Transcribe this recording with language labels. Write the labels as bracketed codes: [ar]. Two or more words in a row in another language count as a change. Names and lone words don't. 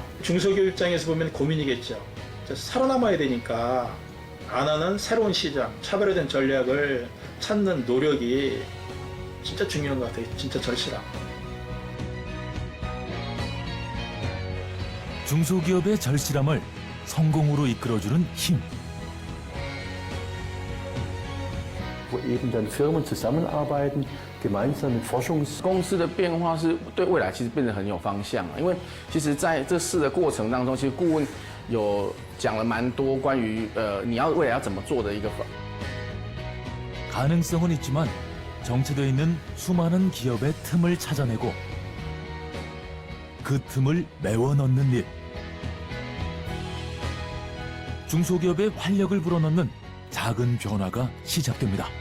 [ko] 중소기업 입장에서 보면 고민이겠죠. 살아남아야 되니까 안 하는 새로운 시장, 차별화된 전략을 찾는 노력이 진짜 중요한 것 같아요. 진짜 절실함. 중소기업의 절실함을 성공으로 이끌어주는 힘. [de] wo eben dann Firmen zusammenarbeiten, gemeinsame [zh] 公司的变化是对未来其实变得很有方向，因为其实在这试的过程当中，其实顾问有讲了蛮多关于你要未来要怎么做的一个。 [ko] 가능성은 있지만 정체되어 있는 수많은 기업의 틈을 찾아내고 그 틈을 메워 넣는 일. 중소기업의 활력을 불어넣는 작은 변화가 시작됩니다.